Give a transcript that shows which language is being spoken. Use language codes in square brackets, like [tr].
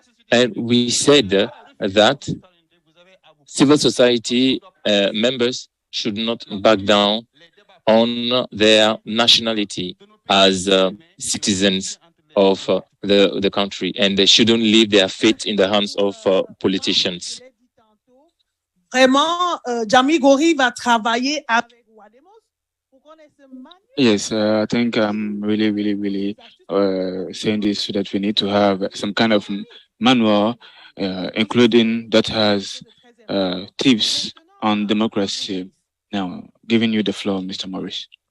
[en] And we said that civil society members should not back down on their nationality as citizens of the country, and they shouldn't leave their fate in the hands of politicians. [fr] Vraiment, Jami Gori va travailler avec Wademos pour qu'on ait ce [en] Yes, I think I'm really saying this so that we need to have some kind of manual, including that has tips on democracy. Now, giving you the floor, Mr. Morris.